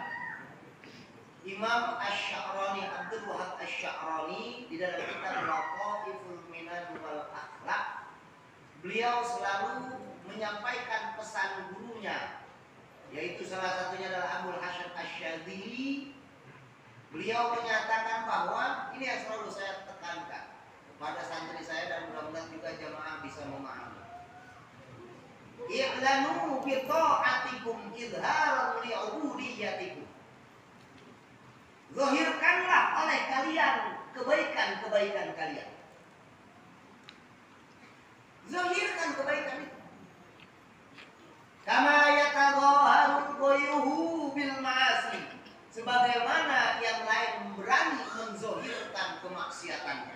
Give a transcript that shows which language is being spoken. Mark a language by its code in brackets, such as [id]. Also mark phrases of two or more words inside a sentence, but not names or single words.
[id] Imam Asy-Sya'rani, Abdul Wahab Asy-Sya'rani di dalam kitab Laqaiful Minan wal Akhlaq, beliau selalu menyampaikan pesan gurunya, yaitu salah satunya adalah Abul Hasan Asy-Syadzili. Beliau menyatakan bahwa ini yang selalu saya tekankan kepada santri saya dan mudah-mudahan juga jamaah bisa memahami. [ar] أعلنوا بطاعتكم إظهارا لعبوديتكم. [id] Zahirkanlah oleh kalian kebaikan-kebaikan kalian. Zahirkan kebaikan itu. [ar] كما يتظاهر غيره بالمعاصي. [id] Sebagaimana yang lain berani menzahirkan kemaksiatannya.